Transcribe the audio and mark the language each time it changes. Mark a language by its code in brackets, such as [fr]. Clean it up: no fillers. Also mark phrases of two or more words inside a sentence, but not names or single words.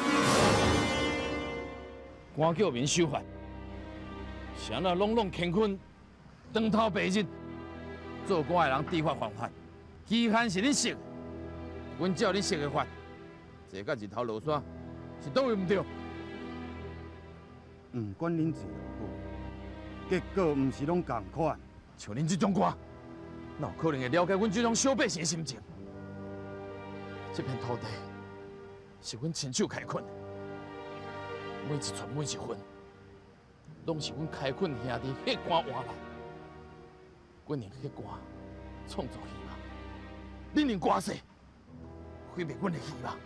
[nan] 官叫民守法，谁若拢乾坤，当头白日，做官的人知法犯法，期限是恁设的，阮照恁设的法。坐到日头落山，是倒位唔对？唔管恁做偌好，结果唔是拢共款。像恁这种官，哪有可能会了解阮这种小百姓的心情？这片土地是阮亲手开垦的，每一寸每一分，拢是阮开垦兄弟血汗换来。阮用血汗创造希望，恁用官势毁灭阮的希望。